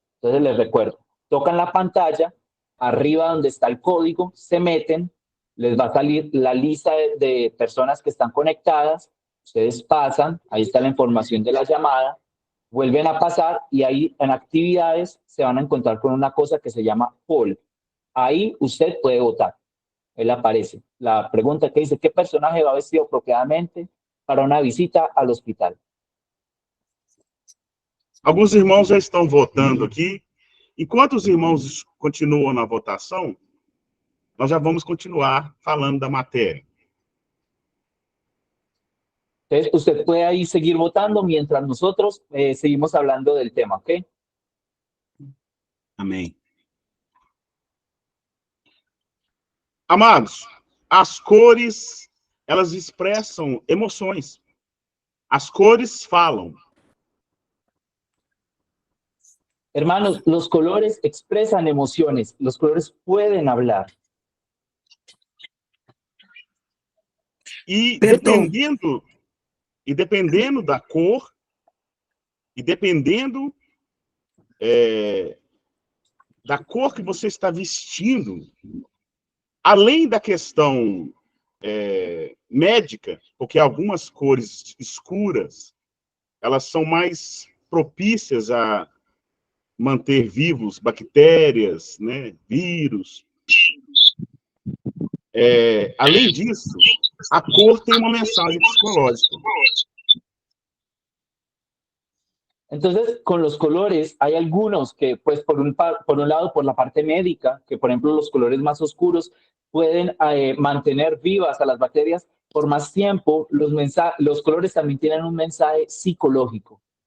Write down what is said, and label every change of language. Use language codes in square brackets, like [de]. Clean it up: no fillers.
[es] Entonces les recuerdo, tocan la pantalla, arriba donde está el código, se meten, les va a salir la lista de personas que están conectadas, ustedes pasan, ahí está la información de la llamada, vuelven a pasar y ahí en actividades se van a encontrar con una cosa que se llama poll. Ahí usted puede votar. Él aparece. La pregunta que dice, ¿qué personaje va vestido apropiadamente para una visita al hospital? [pt] Alguns irmãos já estão votando aqui. Enquanto os irmãos continuam na votação, nós já vamos continuar falando da matéria. [es] Entonces, usted puede ahí seguir votando mientras nosotros seguimos hablando del tema, ¿ok? [pt] Amém. Amados, as cores, elas expressam emoções. As cores falam. [es] Hermanos, los colores expresan emociones. Los colores pueden hablar. [pt] E Perdão. dependendo da cor, e dependendo da cor que você está vestindo, além da questão médica, porque algumas cores escuras, elas são mais propícias a manter vivos bactérias, né, vírus. Além disso, a cor tem uma mensagem psicológica. [es] Entonces, con los colores, hay algunos que, pues, por un lado, por la parte médica, que por ejemplo los colores más oscuros pueden mantener vivas a las bacterias por más tiempo. Los colores también tienen un mensaje psicológico.